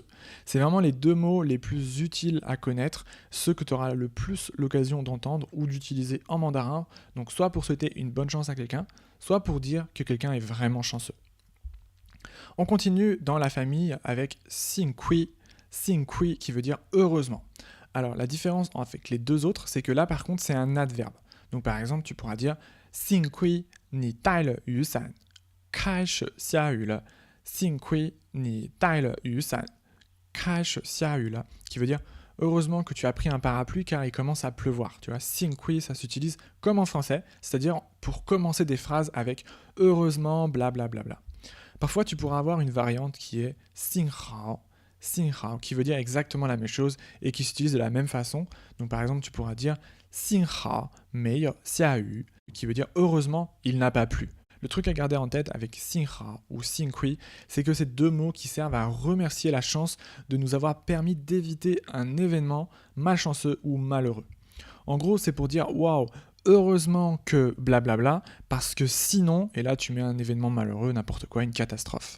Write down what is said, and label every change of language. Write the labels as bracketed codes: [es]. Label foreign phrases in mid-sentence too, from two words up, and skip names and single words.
[fr] C'est vraiment les deux mots les plus utiles à connaître, ceux que tu auras le plus l'occasion d'entendre ou d'utiliser en mandarin, donc soit pour souhaiter une bonne chance à quelqu'un, soit pour dire que quelqu'un est vraiment chanceux. On continue dans la famille avec xing kui qui veut dire heureusement. Alors la différence avec les deux autres, c'est que là par contre c'est un adverbe. Donc par exemple tu pourras dire [zh] 幸亏你带了雨伞，开始下雨了。幸亏你带了雨伞，开始下雨了, [fr] qui veut dire heureusement que tu as pris un parapluie car il commence à pleuvoir. Tu vois, 幸亏 ça s'utilise comme en français, c'est-à-dire pour commencer des phrases avec heureusement, blablabla. Parfois tu pourras avoir une variante qui est 幸好, qui veut dire exactement la même chose et qui s'utilise de la même façon. Donc par exemple, tu pourras dire [zh] 幸好没有下雨, [fr] qui veut dire heureusement, il n'a pas plu. Le truc à garder en tête avec Xinhao ou Xingqi, c'est que ces deux mots qui servent à remercier la chance de nous avoir permis d'éviter un événement malchanceux ou malheureux. En gros, c'est pour dire waouh, heureusement que blablabla, parce que sinon, et là tu mets un événement malheureux, n'importe quoi, une catastrophe.